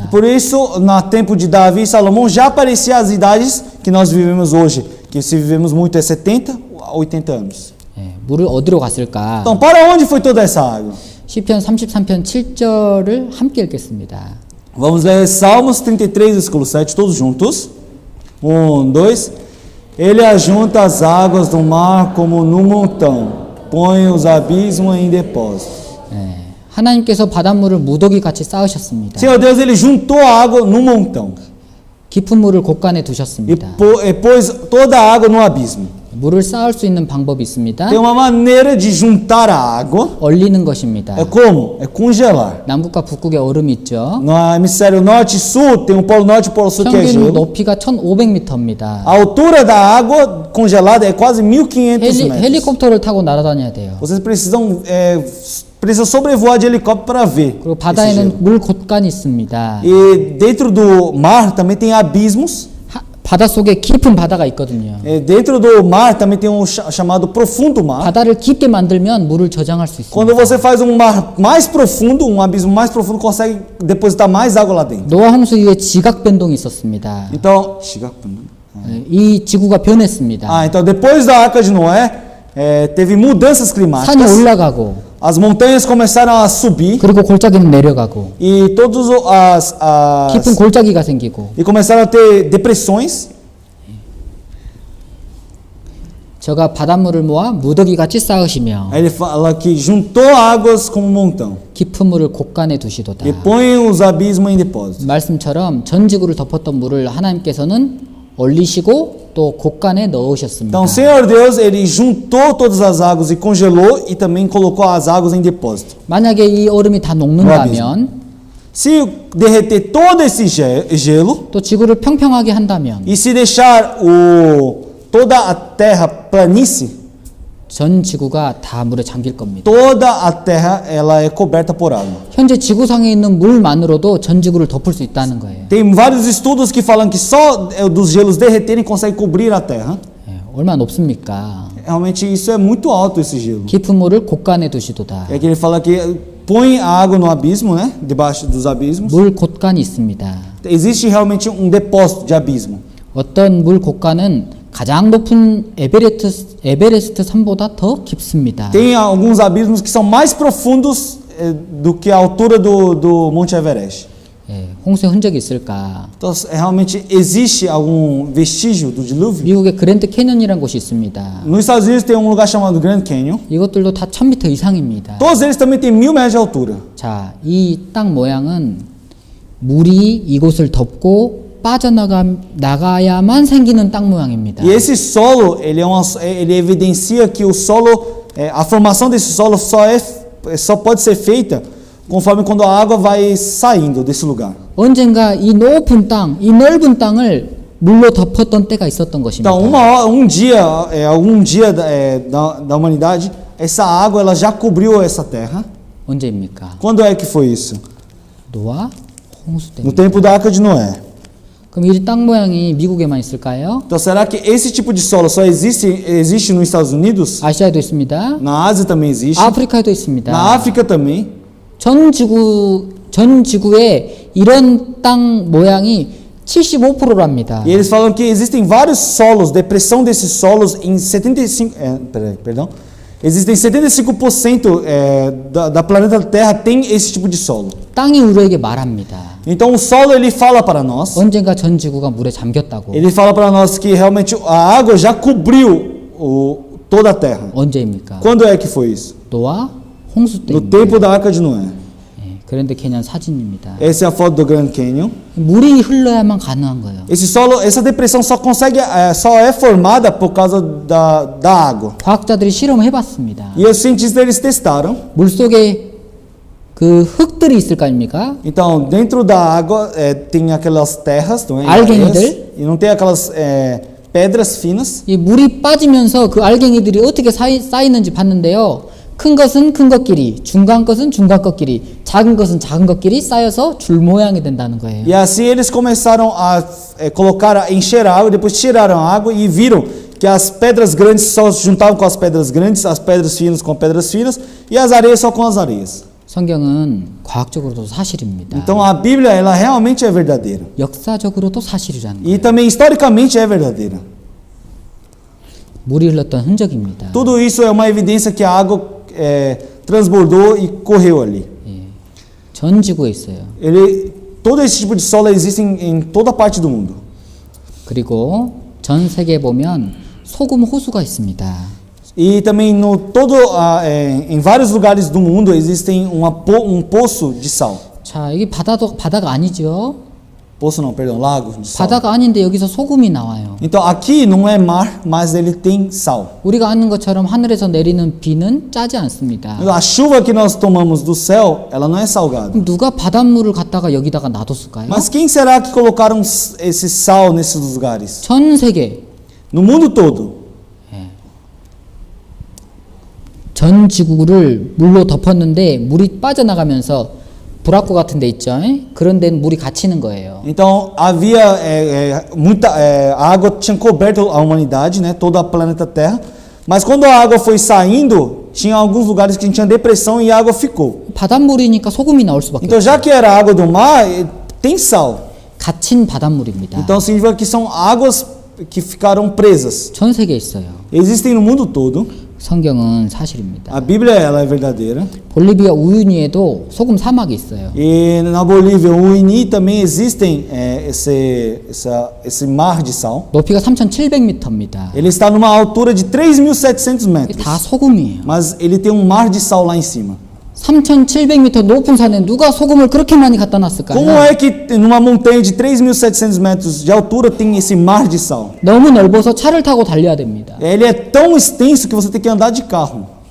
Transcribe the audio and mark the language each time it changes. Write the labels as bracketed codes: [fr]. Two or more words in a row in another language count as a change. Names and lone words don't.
[pt] Por isso, no tempo de Davi e Salomão, já apareciam as idades que nós vivemos hoje, que se vivemos muito é 70 a 80 anos. [ko] 예, 물을 어디로 갔을까? [pt] Então, para onde foi toda essa água? [ko] 시편 33편 7절을 함께 읽겠습니다. [pt] Vamos ler Salmos 33, versículo 7, todos juntos. 1, 2. Ele ajunta as águas do mar como num montão, põe os abismos em depósito. [ko] 예, 하나님께서 바닷물을 무더기 같이 쌓으셨습니다. [pt] Senhor Deus, Ele juntou a água num montão [ko] 깊은 물을 곳간에 [pt] e [ko] 두셨습니다. [pt] pôs toda a água no abismo. [ko] 물을 쌓을 수 있는 방법이 있습니다. [pt] Tem uma maneira de juntar a água. [ko] 얼리는 것입니다. [pt] É como? É congelar. [ko] 남극과 북극에 얼음이 있죠. [pt] No hemisfério norte e sul, tem o polo norte e o polo sul que é [ko] 평균 [pt] gelo. [ko] 높이가 1500m입니다. [pt] A altura da água congelada é quase 1.500 metros. [ko] 헬리콥터를 타고 날아다녀야 돼요. [pt] Vocês precisam sobrevoar de helicóptero para ver. [ko] 그리고 [pt] esse gelo. [ko] 바다에는 물 곳간이 있습니다. [pt] E dentro do mar também tem abismos. [ko] 바다 속에 깊은 바다가 있거든요. [pt] Dentro do mar também tem um chamado profundo mar. [ko] 바다를 깊게 만들면 물을 저장할 수 [pt] Quando [ko] 있습니다. [pt] você faz um mar mais profundo, um abismo mais profundo, consegue depositar mais água lá dentro. [ko] 노아 홍수 이후에 지각 변동이 있었습니다. [pt] Então, [ko] 이 지구가 변했습니다. [pt] então depois da arca de Noé, teve mudanças [ko] 산이 [pt] climáticas. [ko] 올라가고 [pt] As montanhas começaram a subir [ko] 그리고 골짜기는 내려가고 [pt] e todos [ko] 깊은 골짜기가 생기고 [pt] e começaram a ter depressões. [ko] 저가 바닷물을 모아 무더기 같이 쌓으시며 [pt] Aí ele fala que juntou águas como um montão [ko] 깊은 물을 곳간에 두시도다. [pt] e põe os abismos em depósito. [ko] 말씀처럼 전 지구를 덮었던 물을 하나님께서는 얼리시고 또 곳간에 넣으셨습니다. [pt] Então, o Senhor Deus, ele juntou todas as águas e congelou e também colocou as águas em depósito. [ko] 만약에 이 얼음이 다 녹는다면 [pt] Se derreter todo esse gelo [ko] 또 지구를 평평하게 한다면 [pt] e se deixar toda a terra planície, [ko] 전 지구가 다 물에 잠길 겁니다. [pt] toda a terra ela é coberta por água. [ko] 현재 지구상에 있는 물만으로도 전 지구를 덮을 수 있다는 거예요. [pt] Tem vários estudos que falam que só dos gelos derreterem consegue cobrir a terra. [ko] 예, 얼마나 높습니까? [pt] realmente isso é muito alto, esse gelo. [ko] 깊은 물을 곳간에 두시도다. [pt] É que ele fala que põe a água no abismo, né? Debaixo dos abismos. [ko] 물 곳간이 있습니다. [pt] Existe realmente um depósito de abismo. [ko] 어떤 물 곳간은 가장 높은 에베레스트 산보다 더 깊습니다. [pt] Tem alguns abismos que são mais profundos do que a altura do Monte Everest. [ko] 예, 홍수의 흔적이 있을까? [pt] Então, realmente existe algum vestígio do dilúvio? [ko] 미국의 그랜드 캐년이라는 곳이 있습니다. [pt] Nos Estados Unidos tem um lugar chamado Grand Canyon. [ko] 이것들도 다 1000m 이상입니다. [pt] Todos eles também têm 1000 metros de altura. [ko] 자, 이 땅 모양은 물이 이곳을 덮고 빠져나가야만 생기는 땅 모양입니다. [pt] E esse solo, ele evidencia que o solo, a formação desse solo só pode ser feita conforme quando a água vai saindo desse lugar. [ko] 언젠가 이 높은 땅, 이 넓은 땅을 물로 덮었던 때가 있었던 것입니다. [pt] Então, algum dia da humanidade, essa água ela já cobriu essa terra. [ko] 언제입니까? [pt] Quando é que foi isso? [ko] 노아 홍수 [pt] No [ko] 때입니다. [pt] tempo da Arca de Noé. [ko] 그럼 이 땅 모양이 미국에만 있을까요? [pt] Então, será que esse tipo de solo só existe nos Estados Unidos? [ko] 아시아에도 있습니다. [pt] Na Ásia também existe. [ko] 아프리카에도 있습니다. [pt] Na África também. [ko] 전 지구에 이런 땅 모양이 75%랍니다. [pt] E eles falam que existem vários solos, depressão desses solos em 75, perdão. Existem 75% da planeta Terra tem esse tipo de solo. [ko] 땅이 우리에게 말합니다. [pt] Então o solo ele fala para nós. [ko] 언젠가 전 지구가 물에 잠겼다고. [pt] Ele fala para nós que realmente a água já cobriu toda a Terra. [ko] 언제입니까? [pt] Quando é que foi isso? [ko] 노아 홍수 [pt] No [ko] 때입니다. [pt] tempo da Arca de Noé. [ko] 예, 그랜드 캐년 사진입니다. [pt] Essa é a foto do Grand Canyon. [ko] 물이 흘러야만 가능한 거예요. [pt] Esse solo, essa depressão só é formada por causa da água. [ko] 과학자들이 실험을 해봤습니다. [pt] E os cientistas eles testaram. [ko] 물 속에 그 흙들이 있을 거 아닙니까? [pt] Então, dentro da água tem aquelas terras, não é? [ko] 알갱이들. [pt] E não tem aquelas pedras finas. [ko] 이 물이 빠지면서 그 알갱이들이 어떻게 쌓이는지 봤는데요. 큰 것은 큰 것끼리, 중간 것은 중간 것끼리, 작은 것은 작은 것끼리 쌓여서 줄 모양이 된다는 거예요. [pt] E assim eles começaram a encher a água, depois tiraram a água e viram que as pedras grandes só se juntavam com as pedras grandes, as pedras finas com pedras finas e as areias só com as areias. [ko] 성경은 과학적으로도 사실입니다. [pt] Então a Bíblia ela realmente é verdadeira. [ko] 역사적으로도 사실이라는 거예요. [pt] E também historicamente é verdadeira. [ko] 물이 흘렀던 흔적입니다. [pt] Tudo isso é uma evidência que a água transbordou e correu ali. [ko] 예. 전 지구에 있어요. [pt] Todo esse tipo de solo existe em toda parte do mundo. [ko] 그리고 전 세계에 보면 소금 호수가 있습니다. [pt] E também em vários lugares do mundo existem um poço de sal. [ko] 자, 여기 바다가 아니죠? [pt] Poço não, perdão, lago de sal. [ko] 바다가 아닌데 여기서 소금이 나와요. [pt] Então aqui não é mar, mas ele tem sal. [ko] 우리가 아는 것처럼 하늘에서 내리는 비는 짜지 않습니다. [pt] A chuva que nós tomamos do céu, ela não é salgada. [ko] 그럼 누가 바닷물을 갖다가 여기다가 놔뒀을까요? [pt] Mas quem será que colocaram esse sal nesses lugares? [ko] 전 세계, [pt] No mundo todo. [ko] 전 지구를 물로 덮었는데 물이 빠져나가면서 브라코 같은 데 있죠? 그런 데는 물이 갇히는 거예요. [pt] Então havia muita a água tinha coberto a humanidade, né, todo o planeta Terra. Mas quando a água foi saindo, tinha alguns lugares que tinha depressão e a água ficou. [ko] 바닷물이니까 소금이 나올 수밖에 [pt] Então já que era água do mar, tem sal. [ko] 갇힌 바닷물입니다. [pt] Então significa que são águas que ficaram presas. [ko] 전 세계에 있어요. [pt] Existem no mundo todo. [ko] 성경은 사실입니다. [pt] A Bíblia ela é verdadeira. [ko] 볼리비아 우유니에도 소금 사막이 있어요. [pt] E na Bolívia, o Uini também existem esse mar de sal. [ko] 높이가 3,700m입니다. [pt] Ele está numa altura de 3.700 metros. [ko] 다 소금이에요. [pt] Mas ele tem um mar de sal lá em cima. [ko] 3,700m 높은 산에 누가 소금을 그렇게 많이 갖다 [pt] Como [ko] 놨을까요? [pt] é que numa montanha de 3.700 metros de altura tem esse mar de sal? [ko] 너무 넓어서 차를 타고 달려야 됩니다. [pt] Ele é tão extenso que você tem que andar de carro.